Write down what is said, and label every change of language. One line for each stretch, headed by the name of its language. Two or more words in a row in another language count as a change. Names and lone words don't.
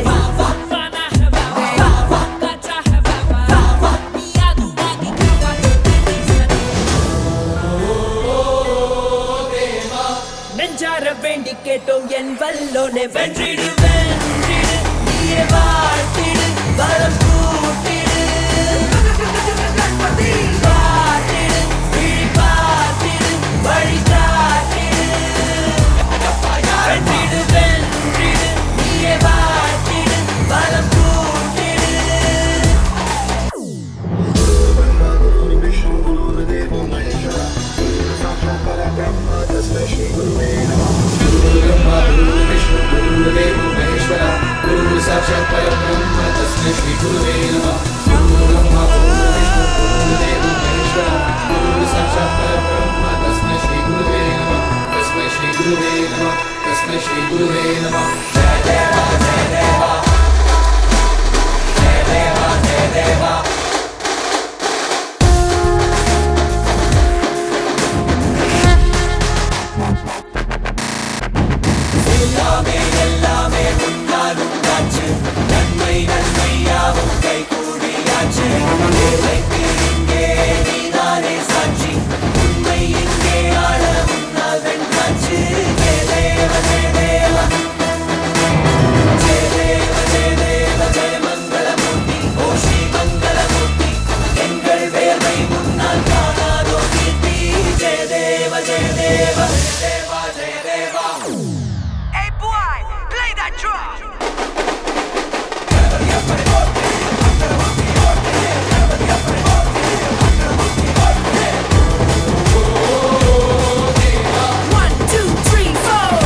Tamil: நெஞ்சார வேண்டி கேட்டோம் என் வல்லோனே வென்றிடு வென்றிடு நீயே வாழ்த்திடு வரம் கூட்டிடு பார்த்திடு விழி பார்த்திடு வழி காட்டிடு வென்றிடு வென்றிடு நீயே வாழ்த்திடு வரம் கூட்டிடு.
Sanskrit: गुरु साक्षात् परब्रह्म तस्मै श्री गुरुवे नमः. गुरु ब्रह्मा गुरु विष्णु गुरुदेव महेश्वर. गुरु साक्षात् परब्रह्म तस्मै श्री गुरुवे नमः. तस्मै श्री गुरुवे नमः. तस्मै श्री गुरुवे नमः.
Marathi: जय देवा जय देवा जय देवा जय देवा.
Tamil: எல்லாமே உன்னால் உண்டாச்சு. நன்மை நன்மையாவும் கை கூடியாச்சு. தேவைக்கு இங்கே நீதானே சாட்சி. உண்மை இங்கே ஆள உன்னால் வென்றாச்சு. ஜெய தேவ ஜெய தேவ ஜெய தேவ ஜெய தேவ ஜெய மங்களமூர்த்தி. ஓ ஸ்ரீ மங்களமூர்த்தி. எங்கள் வேர்வை முன்னால் காணாதோ கீர்த்தி. ஜெய தேவ ஜெய தேவ ஜெய தேவ ஜெய தேவா.
English: Hey boy, play that drum. One, two, three, four.